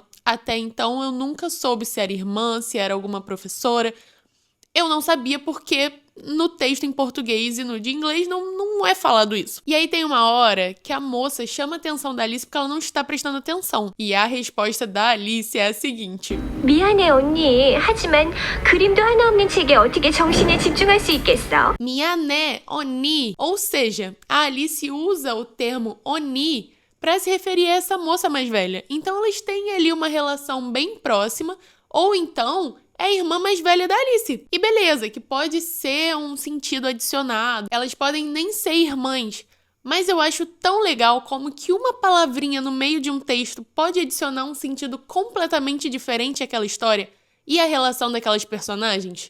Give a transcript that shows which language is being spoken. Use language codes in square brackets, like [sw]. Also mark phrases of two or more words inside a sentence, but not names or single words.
[pt] Até então, eu nunca soube se era irmã, se era alguma professora. Eu não sabia porque no texto em português e no de inglês não é falado isso. E aí tem uma hora que a moça chama a atenção da Alice porque ela não está prestando atenção. E a resposta da Alice é a seguinte. [ko] 미안해 언니. 하지만 그림도 하나 없는 책에 어떻게 정신에 집중할 수 있겠어? 미안해 언니. [pt] Ou seja, a Alice usa o termo oni para se referir a essa moça mais velha. Então elas têm ali uma relação bem próxima, ou então é a irmã mais velha da Alice. E beleza, que pode ser um sentido adicionado. Elas podem nem ser irmãs, mas eu acho tão legal como que uma palavrinha no meio de um texto pode adicionar um sentido completamente diferente àquela história e a relação daquelas personagens.